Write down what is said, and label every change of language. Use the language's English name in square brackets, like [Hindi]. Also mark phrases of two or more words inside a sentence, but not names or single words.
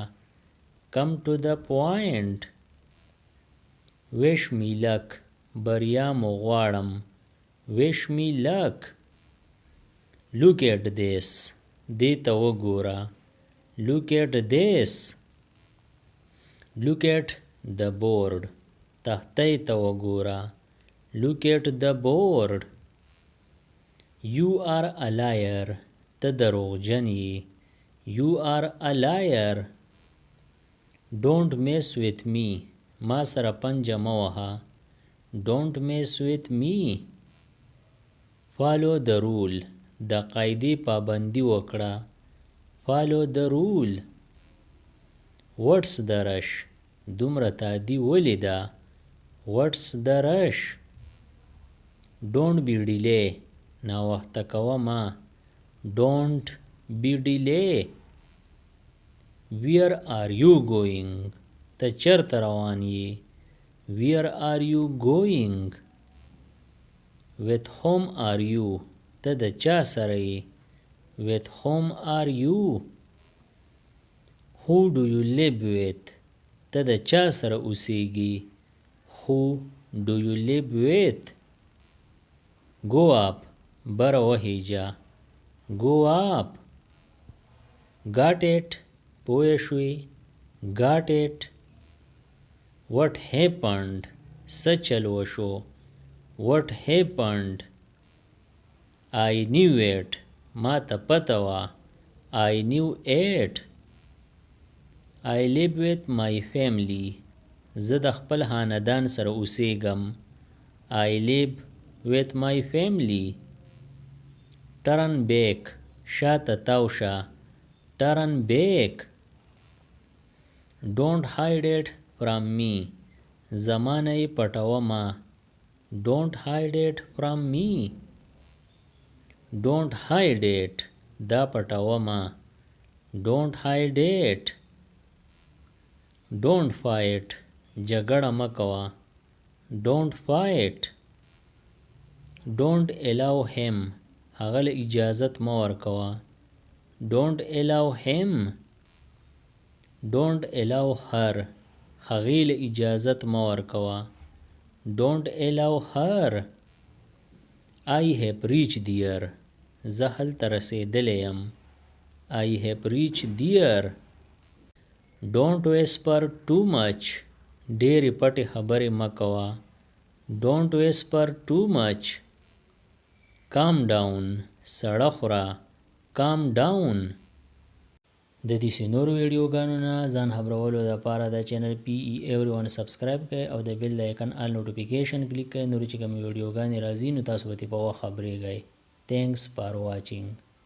[English] Come to the point. Wish me luck. [Pashto] بریا مو غواړم. [English] Wish me luck. Look at this. [Pashto] دې ته وګوره. [English] Look at this. Look at the board. [Pashto] تختې ته وګوره. [English] Look at the board. You are a liar. [Pashto] ته دروغجن یې. [English] You are a liar. Don't mess with me. [Pashto] ما سره پنجه مه وهه. [English] Don't mess with me. Follow the rule. [Pashto] د قاعدې پابندي وکړه. [English] Follow the rule. What's the rush? [Pashto] دومره تادي ولې ده. [English] What's the rush? Don't be delay. [Pashto] ناوخته کوه ما. [English] Don't be delay. Where are you going? [Pashto] ته چېرته روان یې. [English] Where are you going? With whom are you? [Pashto] ته د چا سره یې. [English] With whom are you? Who do you live with? [Pashto] ته د چا سره اوسیږي. [English] Who do you live with? Go up. [Pashto] بره وخیجه. [English] Go up. Got it. [Pashto] پوه شوې. [English] Got it. What happened? [Pashto] څه چل وشو. [English] What happened? I knew it. [Pashto] ما ته پته وه. [English] I knew it. I live with my family. [Pashto] زه د خپل خاندان سره اوسیږم. [English] I live with my family. Turn back. [Pashto] شاته تاو شه. [English] Turn back. Don't hide it from me. [Pashto] زمانه یې پټوه ما. [English] Don't hide it from me. Don't hide it. [Pashto] دا پټوه ما. [English] Don't hide it. Don't fight. [Pashto] جګړه مه کوه. [English] Don't fight. Don't allow him. [Pashto] هغه له اجازت مه ورکوه. [English] Don't allow him. Don't allow her. [Pashto] هغې له اجازت مه ورکوه. [English] Don't allow her. I have reached there. [Pashto] زه هلته رسېدلی یم. [English] I have reached there. Don't whisper too much. [Pashto] ډېرې پټې خبرې مه کوه. [English] Don't whisper too much. Calm down. [Pashto] سړه خوره. [English] Calm down. [Pashto] د دې نورو ویډیوګانو نه ځان خبرولو دپاره د چینل PE everyone سبسکرایب کړئ او د بیل د آیکن [English] all notification [Pashto] کلیک کړئ. نورې چې کومې ویډیوګانې راځي نو تاسو به ترې په وخت خبرېږئ. [English] Thanks for watching.